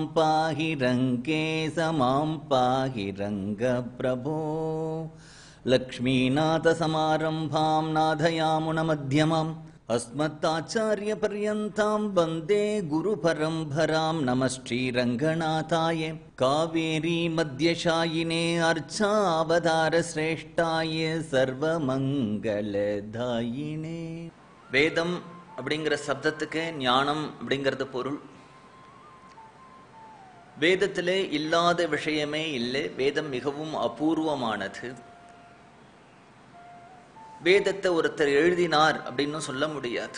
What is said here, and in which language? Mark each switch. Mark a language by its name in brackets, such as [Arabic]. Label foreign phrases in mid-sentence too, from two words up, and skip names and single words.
[Sanskrit] पाहि रंके समां पाहि रंग प्रभो लक्ष्मीनाथ समारंभां नाथयामुनमध्यमाम् अस्मत्ताचार्यपर्यन्तां वन्दे गुरुपरम्परां नमः श्रीरङ्गनाथाय कावेरी मध्यशायिने अर्चावतारश्रेष्ठाय सर्वमङ्गलदायिने. [Tamil] वेदம் அப்படிங்கிற சப்தத்துக்கு ஞானம் அப்படிங்கிறது பொருள். வேதத்திலே இல்லாத விஷயமே இல்லை. வேதம் மிகவும் அபூர்வமானது. வேதத்தை ஒருத்தர் எழுதினார் அப்படின்னு சொல்ல முடியாது.